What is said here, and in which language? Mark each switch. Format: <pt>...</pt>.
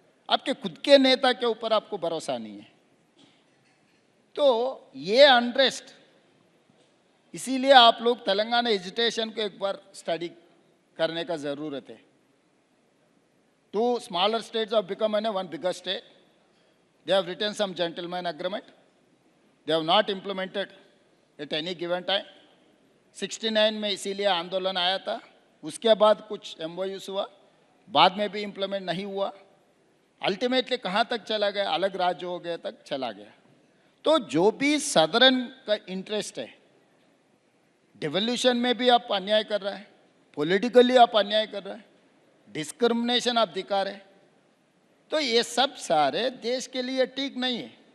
<hi>आपके खुद के नेता के ऊपर आपको भरोसा नहीं है। तो ये अनरेस्ट, इसीलिए आप लोग तेलंगाना एजुटेशन को एक बार स्टडी करने का जरूरत है।</hi> <en>2 smaller states have become one bigger state. They have written some gentleman agreement. They have not implemented at any given time.</en> <hi>69 में इसीलिए आंदोलन आया था, उसके बाद कुछ MOUs हुआ, बाद में भी इम्प्लीमेंट नहीं हुआ। अल्टीमेटली कहाँ तक चला गया? अलग राज्य हो गया तक चला गया। तो जो भी सदर्न का इंटरेस्ट है, डिवोल्यूशन में भी आप अन्याय कर रहा है, पॉलिटिकली आप अन्याय कर रहा है, डिस्क्रिमिनेशन आप दिखा रहे, तो ये सब सारे देश के लिए ठीक नहीं है।</hi>